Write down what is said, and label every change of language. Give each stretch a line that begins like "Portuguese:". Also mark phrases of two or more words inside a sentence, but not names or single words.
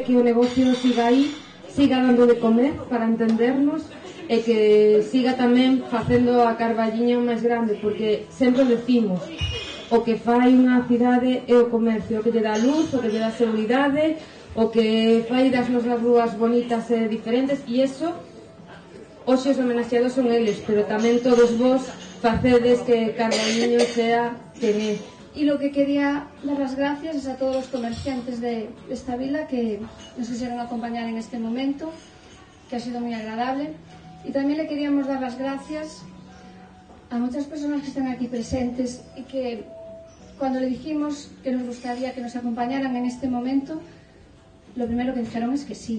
Galician: que o negocio siga aí, siga dando de comer para entendernos, e que siga tamén facendo a Carballiño máis grande, porque sempre decimos, o que fai unha cidade é o comercio, o que lle dá luz, o que lle dá seguridade, o que fai das nosas rúas bonitas e diferentes, e iso hoxe os homenaxeados son eles, pero tamén todos vos facedes que Carballiño sea quen é.
Spanish: Y lo que quería dar las gracias es a todos los comerciantes de esta vila que nos quisieron acompañar en este momento, que ha sido muy agradable. Y también le queríamos dar las gracias a muchas personas que están aquí presentes y que cuando le dijimos que nos gustaría que nos acompañaran en este momento, lo primero que dijeron es que sí.